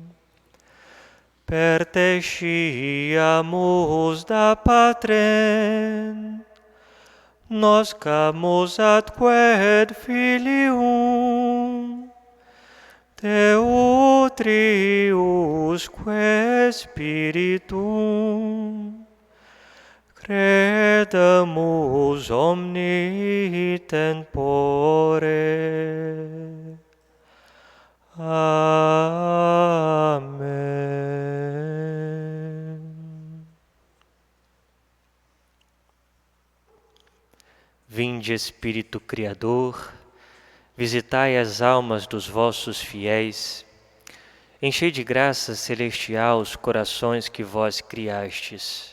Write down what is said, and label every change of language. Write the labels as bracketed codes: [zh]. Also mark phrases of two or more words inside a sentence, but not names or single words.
[la] Per te sciamus da Patrem, noscamus atque Filium, te utriusque Spiritum, credamus omni tempore. [pt] Amém. Vinde, Espírito Criador, visitai as almas dos vossos fiéis, enchei de graça celestial os corações que vós criastes.